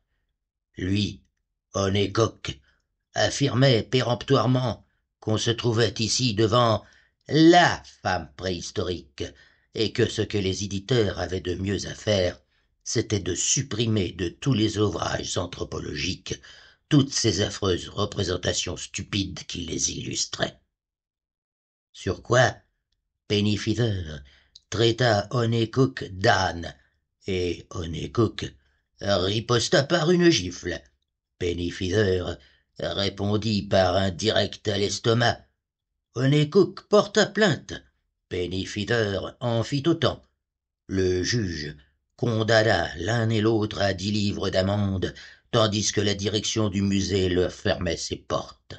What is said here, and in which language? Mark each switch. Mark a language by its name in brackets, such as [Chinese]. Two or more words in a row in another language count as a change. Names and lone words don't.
[French] Lui, Honeycock, affirmait péremptoirement qu'on se trouvait ici devant la femme préhistorique, et que ce que les éditeurs avaient de mieux à faire, c'était de supprimer de tous les ouvrages anthropologiques toutes ces affreuses représentations stupides qui les illustraient. Sur quoi Pennyfeather traita Honeycock d'âne, et Honeycock riposta par une gifle. Pennyfeather répondit par un direct à l'estomac. Honeycock porta plainte. Pennyfeather en fit autant. Le juge condamna l'un et l'autre à 10 livres d'amende, tandis que la direction du musée leur fermait ses portes.